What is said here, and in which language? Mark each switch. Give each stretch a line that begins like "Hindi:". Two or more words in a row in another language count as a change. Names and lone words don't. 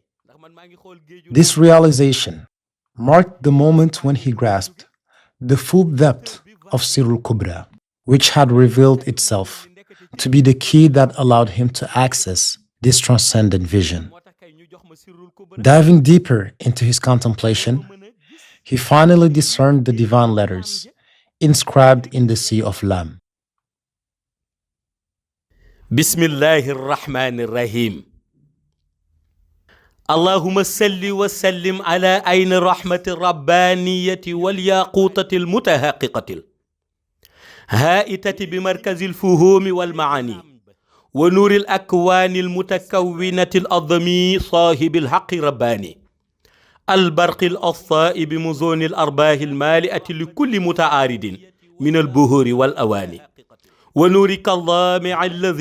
English: This realization marked the moment when he grasped the full depth of Sirrul Kubra, which had revealed itself to be the key that allowed him to access this transcendent vision. Diving deeper into his contemplation, he finally discerned the divine letters inscribed in the Sea of Lam.
Arabic: بسم الله الرحمن الرحيم. اللهم صل وسلم على عين الرحمة الربانية والياقوتة المتحققة الحائطة بمركز الفهوم والمعاني ونور الأكوان المتكونة العظمي صاحب الحق الرباني البرق الساعي بمزون الأرباح المالئة لكل متعرض من البحور والأواني ونورك اللامع الذي